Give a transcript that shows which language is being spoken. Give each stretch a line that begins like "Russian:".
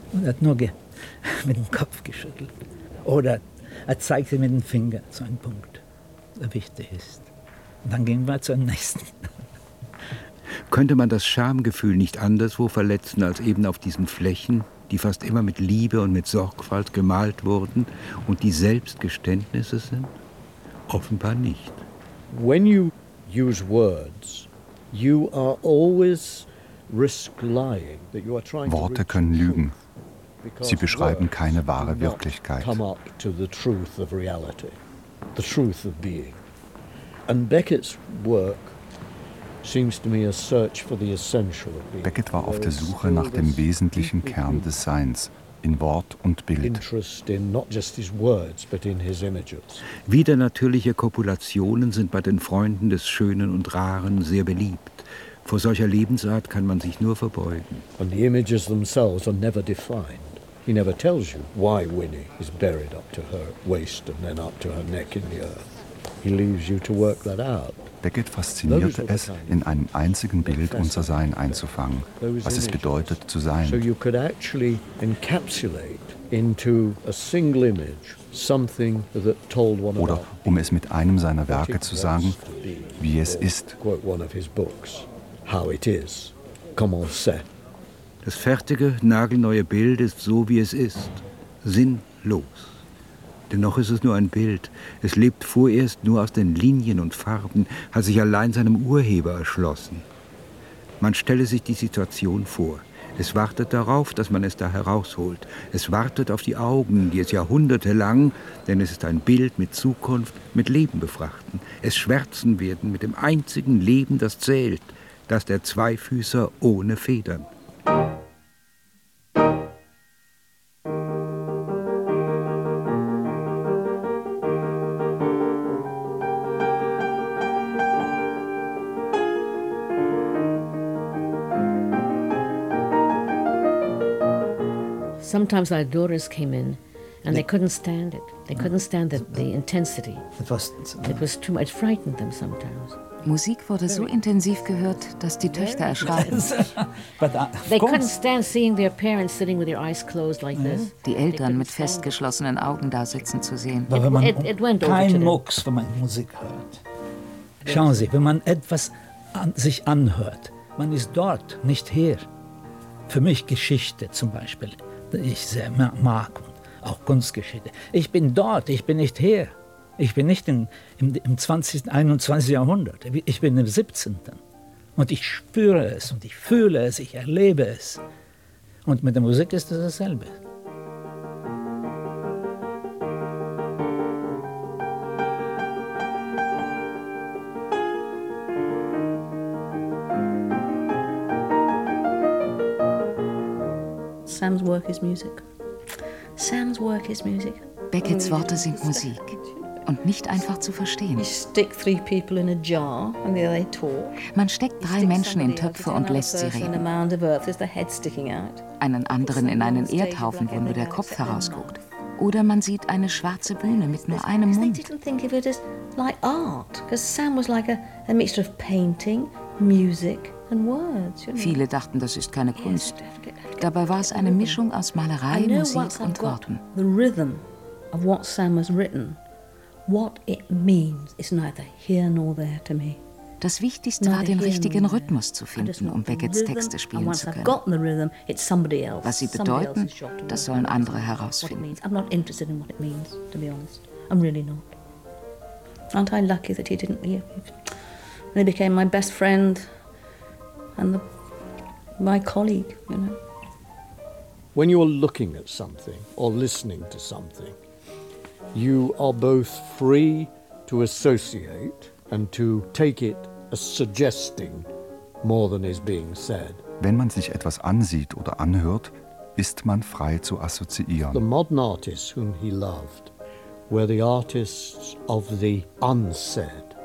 German: Und er hat nur mit dem Kopf geschüttelt. Oder er zeigte mit dem Finger zu einem Punkt, der wichtig ist. Dann gehen wir zum nächsten. Könnte man das Schamgefühl nicht anderswo verletzen als eben auf diesen Flächen, die fast immer mit Liebe und mit Sorgfalt gemalt wurden und die Selbstgeständnisse sind? Offenbar nicht.
English: When you use words, you are always risk lying.
German: Worte können lügen. Sie beschreiben keine wahre Wirklichkeit.
English: Come up to the truth of reality, the truth of being. And Beckett's work seems to me a search for the essential of being.
German: Beckett war auf der Suche nach dem wesentlichen Kern des Seins in Wort und Bild.
English: Interest in not just his words, but in his images.
German: Widernatürliche Kopulationen sind bei den Freunden des Schönen und Raren sehr beliebt. Vor solcher Lebensart kann man sich nur verbeugen.
English: And the images themselves are never defined. He never tells you why Winnie is buried up to her waist and then up to her neck in the earth. He leaves you to work that out.
German: Beckett faszinierte es, in einem einzigen Bild unser Sein einzufangen, was es bedeutet zu sein.
English: So you could actually encapsulate into a single image something that told one about.
German: Oder um es mit einem seiner Werke zu sagen, wie es ist.
English: Quote one of his books, how it is,
French: comment c'est.
German: Das fertige, nagelneue Bild ist so, wie es ist, sinnlos. Dennoch ist es nur ein Bild. Es lebt vorerst nur aus den Linien und Farben, hat sich allein seinem Urheber erschlossen. Man stelle sich die Situation vor. Es wartet darauf, dass man es da herausholt. Es wartet auf die Augen, die es jahrhundertelang, denn es ist ein Bild mit Zukunft, mit Leben befrachten. Es schwärzen werden mit dem einzigen Leben, das zählt, das der Zweifüßer ohne Federn.
English: Sometimes our daughters came in, and they couldn't stand it. They couldn't stand the intensity. It was too much. It frightened them sometimes.
German: Musik wurde so intensiv gehört, dass die Töchter erschraken.
English: They couldn't stand seeing their parents sitting with their eyes closed like this.
German: Die Eltern mit festgeschlossenen Augen da sitzen zu sehen.
English: It went over to them.
German: Kein Mucks, wenn man Musik hört. Schauen Sie, wenn man etwas an sich anhört, man ist dort, nicht hier. Für mich Geschichte zum Beispiel. Ich sehr mag auch Kunstgeschichte. Ich bin dort, ich bin nicht hier. Ich bin nicht im 20., 21. Jahrhundert. Ich bin im 17. Und ich spüre es und ich fühle es, ich erlebe es. Und mit der Musik ist es dasselbe.
English: Sam's work is music. Sam's work is music.
German: Beckets Worte sind Musik. Und nicht einfach zu verstehen.
English: You stick three people in a jar and they talk.
German: Man steckt drei Menschen in Töpfe und lässt sie reden.
English: Mound of earth is the head sticking out.
German: Einen anderen in einen Erdhaufen, wo nur der Kopf herausguckt. Oder man sieht eine schwarze Bühne mit nur einem Mund.
English: They didn't think of it as like art, because Sam was like a mixture of painting, music and words. You know?
German: Viele dachten, das ist keine Kunst. Dabei war es eine Mischung aus Malerei, Musik und Worten.
English: The rhythm of what Sam has written, what it means, is neither here nor there to me.
German: Das Wichtigste war, den richtigen Rhythmus zu finden, um Beckets Texte spielen zu können. Was sie bedeuten, das sollen andere herausfinden.
English: I'm not interested in what it means, to be honest. I'm really not. Aren't I lucky that he didn't leave? He became my best friend and my colleague, you know. When you are looking at something or listening to something, you are both free to associate and to take it as suggesting more than is being said.
German: Wenn man sich etwas ansieht oder anhört, ist man frei zu assoziieren.
English: The modern artists whom he loved were the artists of the unsaid.